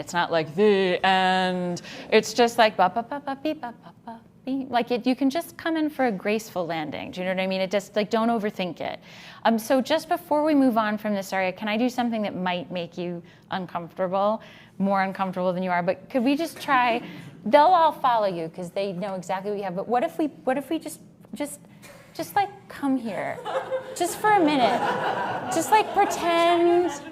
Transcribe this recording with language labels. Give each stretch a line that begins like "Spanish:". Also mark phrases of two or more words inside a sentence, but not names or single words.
English: It's not like the end. It's just like ba ba ba ba beep ba ba ba beep. You can just come in for a graceful landing. Do you know what I mean? It just don't overthink it. So just before we move on from this area, can I do something that might make you uncomfortable, more uncomfortable than you are? But could we just try? They'll all follow you because they know exactly what you have. But what if we just come here, just for a minute, just pretend.